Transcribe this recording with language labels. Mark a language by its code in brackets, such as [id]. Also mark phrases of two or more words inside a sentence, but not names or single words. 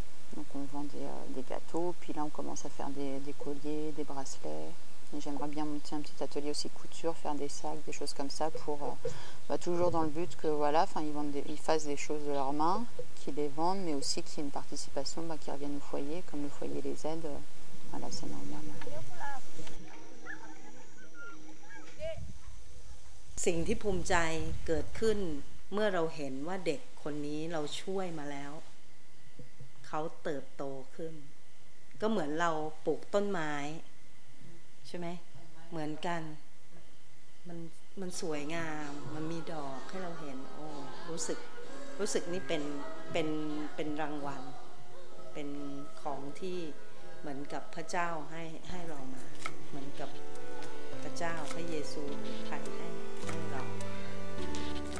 [fr] Donc on vend des gâteaux, puis là on commence à faire des colliers, des bracelets. Et j'aimerais bien monter un petit atelier aussi couture, faire des sacs, des choses comme ça, pour toujours dans le but que voilà, ils fassent des choses de leurs mains, qu'ils les vendent, mais aussi qu'il y ait une participation qui revienne au foyer, comme le foyer les aide. Voilà, c'est normal. [th] สิ่งที่ภูมิใจเกิดขึ้นเมื่อเราเห็นว่าเด็กคนนี้เรา ช่วยมาแล้วเขาเติบโตขึ้นก็เหมือนเราปลูกต้นไม้ใช่ไหมเหมือนกันมันสวยงามมันมีดอกให้เราเห็นโอ้รู้สึกนี่เป็นรางวัลเป็นของที่เหมือนกับพระเจ้าให้เรามาเหมือนกับพระเจ้าพระเยซูใครให้เรา